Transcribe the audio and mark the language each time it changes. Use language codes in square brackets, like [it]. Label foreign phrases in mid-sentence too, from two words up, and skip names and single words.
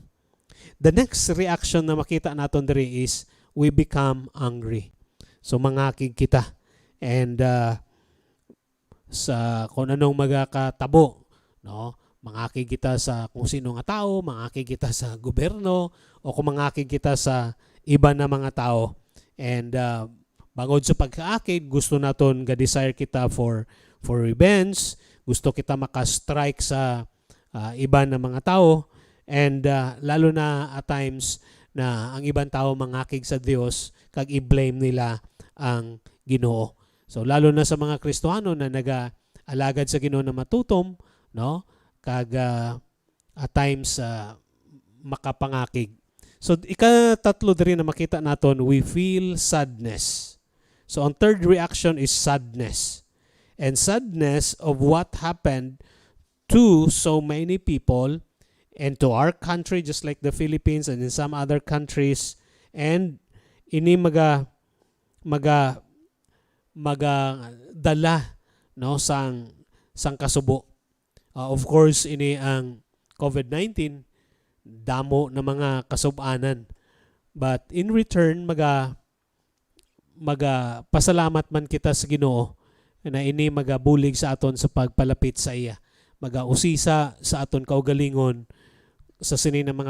[en] The next reaction [hil] na makita naton diri [en] is we become angry. [hil] So mangakig kita, and sa kung anong magakatabo, no? Mangakig kita sa kung sino nga tao, mangakig kita sa gobyerno, o kung mangakig kita sa iba na mga tao. And bangod sa pagkaakig, gusto naton ga-desire kita [en] for revenge, [hil] gusto kita maka-strike sa iba na mga tao, and lalo na [en] at times [hil] na ang ibang tao mangakig sa Dios kag i-blame nila ang Ginoo. So lalo na sa mga Kristiyano na naga-alagad sa Ginoo na matutom, no? Kag [en] at times [hil] makapangakig. So ikatatlo diri na makita naton, [en] we feel sadness. So ang third reaction is sadness. And sadness of what happened to so many people and to our country, just like the Philippines and in some other countries, and [hil] ini dala, no, sang kasubo. Of course ini ang COVID-19, damo na mga kasub-anan, [en] but in return [hil] pasalamat man kita sa Ginoo na ini magabulig sa aton sa pagpalapit sa iya, magausisa sa aton kaugalingon sa sini ng mga